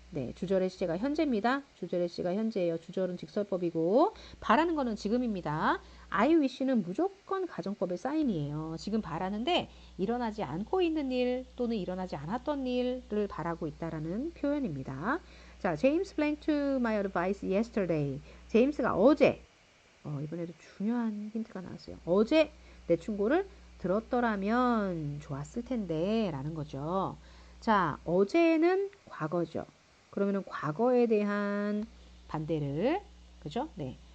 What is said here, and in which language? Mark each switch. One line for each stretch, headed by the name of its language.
Korean: 네, 주절의 시제가 현재입니다. 주절의 시제가 현재예요. 주절은 직설법이고 바라는 거는 지금입니다. I wish는 무조건 가정법의 사인이에요. 지금 바라는데 일어나지 않고 있는 일 또는 일어나지 않았던 일을 바라고 있다라는 표현입니다.
English: 자, James blanked to my advice yesterday.
Korean: 제임스가 어제 이번에도 중요한 힌트가 나왔어요. 어제 내 충고를 들었더라면 좋았을 텐데 라는 거죠. 자, 어제는 과거죠. 그러면은 과거에 대한 반대를 그죠? 네.